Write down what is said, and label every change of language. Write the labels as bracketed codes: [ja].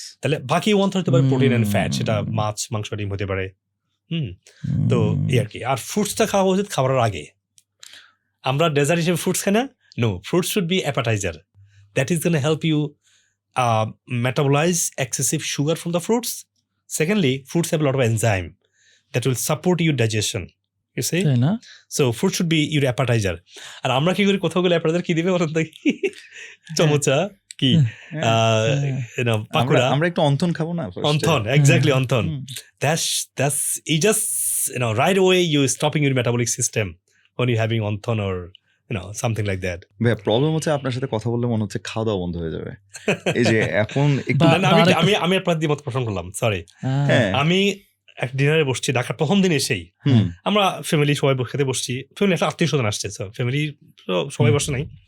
[bn] তাহলে বাকি 1/3 হতে পারে প্রোটিন এন্ড ফ্যাট, সেটা মাছ, মাংস, ডিম হতে পারে। তো এই আর কি। আর ফ্রুটসটা খাওয়া উচিত খাবারের আগে। আমরা ডেজার্ট হিসেবে ফ্রুটস খাই না, [en] No, fruits should be appetizer, that is gonna help you metabolize excessive sugar from the fruits. Secondly, fruits have a lot of enzyme that will support your digestion, you see. [bn] তাই না? [en] So fruit should be your appetizer. [bn] আর আমরা কি করি, কোথাও গেলে appetizer কি দিবে বলেন তো? চমচা কি হ্যাঁ, পাকুড়া, আমরা একটু অন্থন খাবো না first A? Wonton, exactly wonton. Hmm. [en] That's you just right away you stopping your metabolic system when you having অন্থন or something like that. [bn] ভাই, প্রবলেম হচ্ছে আপনার সাথে কথা বললে মনে হচ্ছে খাওয়া দাওয়া বন্ধ হয়ে যাবে। এই যে এখন একটু বা- না, আমি আপনার দ্বিমত পোষণ করলাম, সরি। হ্যাঁ, আমি এক ডিনারে বসছি ঢাকার প্রথম দিন এসেই, হুম। আমরা ফ্যামিলি সবাই খেতে বসছি, ফ্যামিলি একটা আত্মীয় স্বজন আসছে, ফ্যামিলি সবাই বসে নাই।